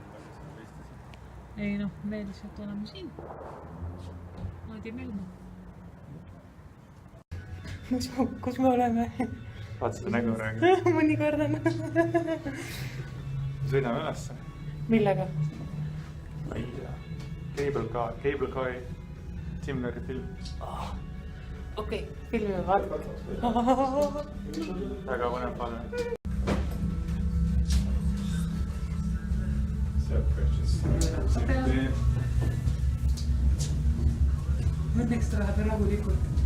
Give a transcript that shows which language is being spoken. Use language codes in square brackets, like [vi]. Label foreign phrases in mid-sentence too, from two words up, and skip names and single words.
[et] Ei noh, me lihtsalt oleme siin. Maadi Melma. Kus me oleme? Vaata seda nägu praegu. Mõni kordan. Sõidame ülesse. Millega? Ma ei tea. Cable Car. Jim Carrey film. Okei, filmime vaata. Väga põnev palve. Õnneks ta läheb rahulikult.